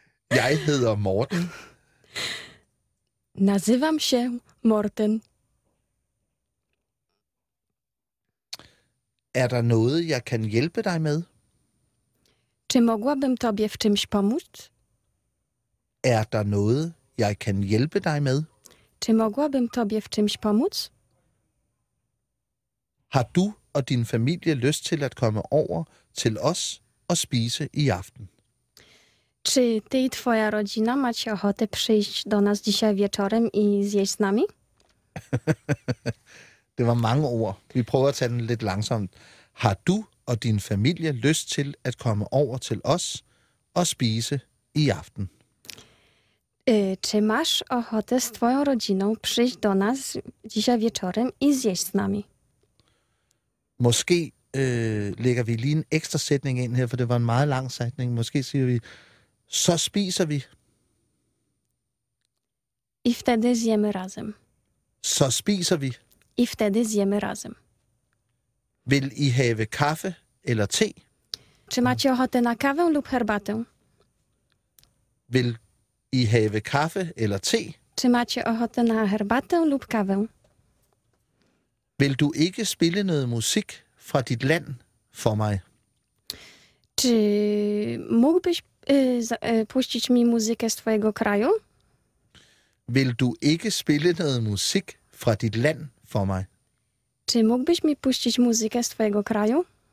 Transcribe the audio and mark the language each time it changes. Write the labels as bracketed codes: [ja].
[da] Jeg hedder Morten. [pl] Nazywam się Morten. [da] Er der noget, jeg kan hjælpe dig med? [pl] Czy mogłabym tobie w czymś pomóc? [da] Er der noget, jeg kan hjælpe dig med? [pl] Czy mogłabym tobie w czymś pomóc? [da] Har du og din familie lyst til at komme over til os og spise i aften? [pl] Czy ty i twoja rodzina macie ochotę przyjść do nas dzisiaj wieczorem i zjeść z nami? [da] Det var mange ord. Vi prøver at tage den lidt langsomt. Har du og din familie lyst til at komme over til os og spise i aften? Czy masz ochotę z twoją rodziną przyjść do nas dzisiaj wieczorem i zjeść z nami? Måske lægger vi lige en ekstra sætning ind her, for det var en meget lang sætning. Måske siger vi, så spiser vi. [pl] I wtedy zjemy razem. [da] Så spiser vi. [pl] I wtedy zjemy razem. [da] Vil I have kaffe eller te? [pl] Czy macie ochotę na kawę lub herbatę? [da] Vil I have kaffe eller te? [pl] Czy macie ochotę na herbatę lub kawę? [da] Vil du ikke spille noget musik fra dit land for mig? [pl] Czy mógłbyś puścić mi muzykę z twojego kraju? [da] Vil du ikke spille noget musik fra dit land for mig? [pl] Czy mógłbyś mi puścić muzykę z twojego kraju?